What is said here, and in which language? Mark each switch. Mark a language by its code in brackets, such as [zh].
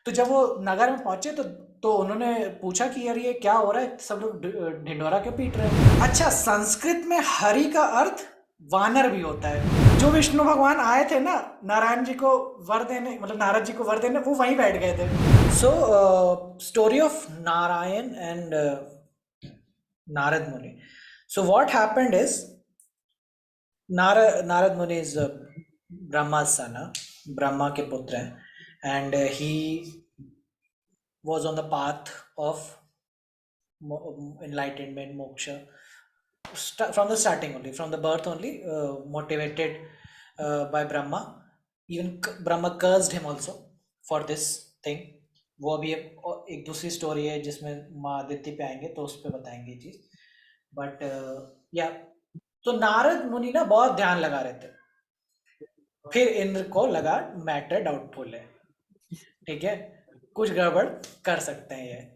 [hi] तो जब वो नगर में पहुंचे तो उन्होंने पूछा कि यार ये क्या हो रहा है, सब लोग ढिंढोरा क्यों पीट रहे हैं। अच्छा, संस्कृत में हरि का अर्थ वानर भी होता है। जो विष्णु भगवान आए थे ना नारायण जी को वर देने, मतलब नारद जी को वर देने, वो वहीं बैठ गए थे। [en] So story of Narayan and Narad Muni. So what happened is Narad Muni is Brahma's son, Brahma [hi] के पुत्र हैं, [en] and he was on the path of enlightenment, moksha, from the starting only, from the birth only, motivated by Brahma. Even Brahma cursed him also for this thing. [hi] वो अभी एक दूसरी story है जिसमें माँ आदित्य पे आएंगे तो उस पे बताएंगे ये चीज. बट या तो नारद मुनि ना बहुत ध्यान लगा रहे थे. फिर इंद्र को लगा मैटर डाउटफुल है, ठीक है, कुछ गड़बड़ कर सकते हैं ये.